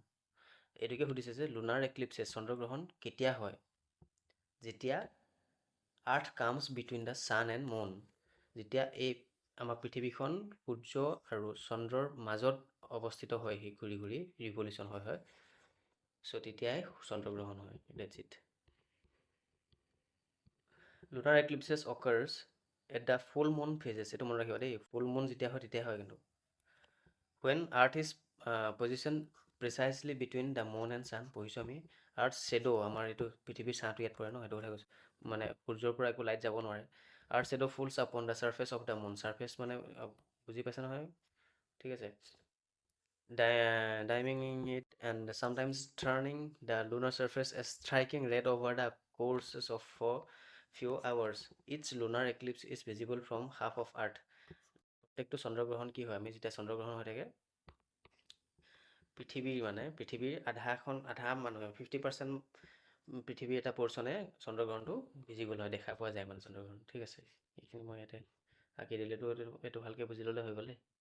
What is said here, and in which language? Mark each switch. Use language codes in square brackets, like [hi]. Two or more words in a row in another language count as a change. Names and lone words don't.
[as] এইটোকে সুধিছে যে [en] lunar eclipses, [as] চন্দ্ৰগ্ৰহণ কেতিয়া হয়, যেতিয়া [en] earth comes between the sun and moon, [as] যেতিয়া এই আমাৰ পৃথিৱীখন সূৰ্য আৰু চন্দ্ৰৰ মাজত অৱস্থিত হয়, সেই ঘূৰি ঘূৰি ৰিভলিউশ্যন হয়। চ' তেতিয়াই চন্দ্ৰগ্ৰহণ হয়, [en] that's it. Lunar eclipses occurs at the full moon phases, [as] এইটো মনত ৰাখিবা দেই, [en] full moon [as] যেতিয়া হয় তেতিয়া হয় কিন্তু। [en] when earth is position precisely between the moon and sun, [as] পঢ়িছোঁ আমি, [en] earth shadow, [as] আমাৰ এইটো পৃথিৱীৰ ছাঁটো ইয়াত পৰে ন, সেইটো কথা কৈছোঁ, মানে সূৰ্যৰ পৰা একো লাইট যাব নোৱাৰে। [en] earth shadow falls upon the surface of the moon, ছাৰ্ফেচ [as] মানে বুজি পাইছে নহয়, ঠিক আছে, [en] dimming it and sometimes turning the lunar surface as striking red over the courses of for few hours. Each lunar eclipse is visible from half of earth. [as] প্ৰত্যেকটো চন্দ্ৰগ্ৰহণ কি হয়, আমি যেতিয়া চন্দ্ৰগ্ৰহণ হৈ থাকে, পৃথিৱীৰ আধা মানুহে 50% পৃথিৱীৰ এটা পৰ্চনে চন্দ্ৰগ্ৰহণটো ভিজিবল হয়, দেখা পোৱা যায় মানে চন্দ্ৰগ্ৰহণ, ঠিক আছে। এইখিনি মই ইয়াতে আঁকি দিলেতো এইটো ভালকৈ বুজি ল'লে হৈ গ'লে।